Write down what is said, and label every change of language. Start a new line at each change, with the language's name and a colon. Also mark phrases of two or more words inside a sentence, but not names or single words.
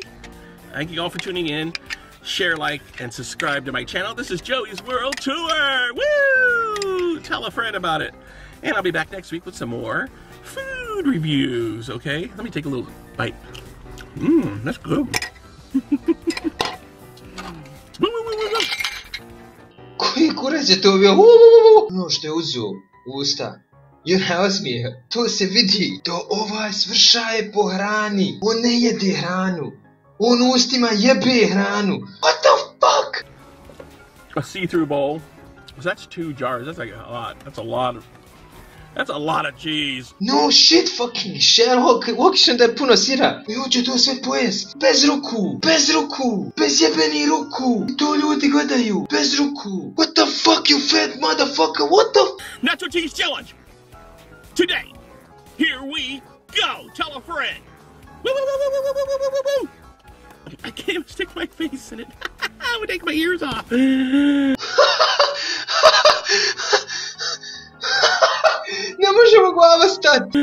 English: Thank you all for tuning in. Share, like, and subscribe to my channel. This is Joey's World Tour. Woo! Tell a friend about it. And I'll be back next week with some more food reviews, okay? Let me take a little bite. That's good.
Croatian: Koji kurac je to bio? Ono što je uzeo u usta. I onaj osmijeh. To se vidi. To ovaj svršaje po hrani. On ne jede hranu. On ustima jebe hranu.
English: What the fuck? A see-through bowl. So that's 2 jars. That's like a lot. That's a lot of cheese. No shit fucking Sherlock,
Croatian: logično da je puno sira. I hoće to sve pojest. Bez ruku, bez jebeni ruku. I to ljudi gledaju, bez ruku.
English: What the fuck you fat motherfucker, what the Nacho Cheese Challenge! Today, here we go! Tell a friend! Woo, woo, woo, woo, woo, woo, woo, woo. I can't even stick my face in it. I would take my ears off.
Croatian: Ne možemo glava stati.